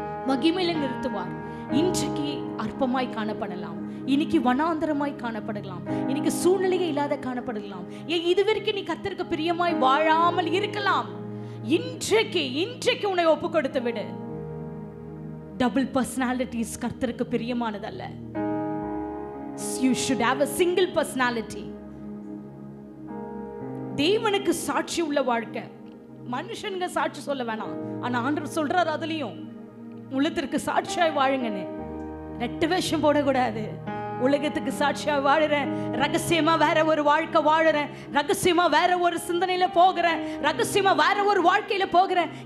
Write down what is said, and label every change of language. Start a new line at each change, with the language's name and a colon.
Tamil: மகிமையில நிறுத்துவார். இன்றைக்கு அற்பமாய் காணப்படலாம், இன்னைக்கு வனாந்தரமாய் காணப்படலாம், இன்னைக்கு சூழ்நிலையே இல்லாத காணப்படலாம். இதுவரைக்கும் நீ கர்த்தருக்கு பிரியமாய் வாழாமல் இருக்கலாம். இன்றைக்கு உன்னை ஒப்பு கொடுத்து விடு. டபுள் பர்சனாலிட்டிஸ் கர்த்தருக்கு பிரியமானதல்ல.
English: You should have a single personality.
Tamil: தேவனுக்கு சாட்சி உள்ள வாழ்க்கை. மனுஷனுங்க சாட்சி சொல்ல வேணாம், ஆனா ஆண்டவர் சொல்றாரு அதுலயும் உலகத்திற்கு சாட்சியாய் வாழுங்கன்னு. ரெட்டு வேஷம் போடக்கூடாது. உலகத்துக்கு சாட்சியா வாழுறேன், ரகசியமா வேற ஒரு வாழ்க்கை வாழுறேன், ரகசியமா வேற ஒரு சிந்தனையில போகிறேன், ரகசியமா வேற ஒரு வாழ்க்கையில போகிறேன்.